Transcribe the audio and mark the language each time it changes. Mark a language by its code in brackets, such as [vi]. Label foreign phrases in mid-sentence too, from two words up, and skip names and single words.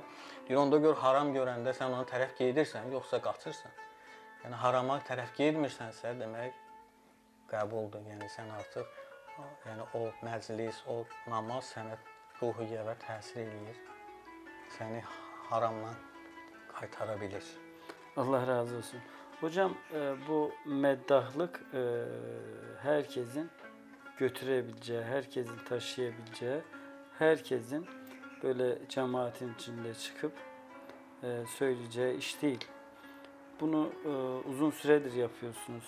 [az] Deyir, onda gör, haram görəndə sən ona tərəf gedirsən, yoxsa qaçırsan. Yəni, harama tərəf gedmirsənsə, demək, qəbuldur. Yəni, sən artıq o məclis, o namaz sənə ruhiyyəvə təsir eləyir, səni haramdan qaytara bilir. Allah razı olsun. [tr] Hocam, bu meddahlıq herkesin götürebileceği, herkesin taşıyabileceği, herkesin böyle cemaatin içinde çıkıp söyleyeceği iş değil. Bunu uzun süredir yapıyorsunuz.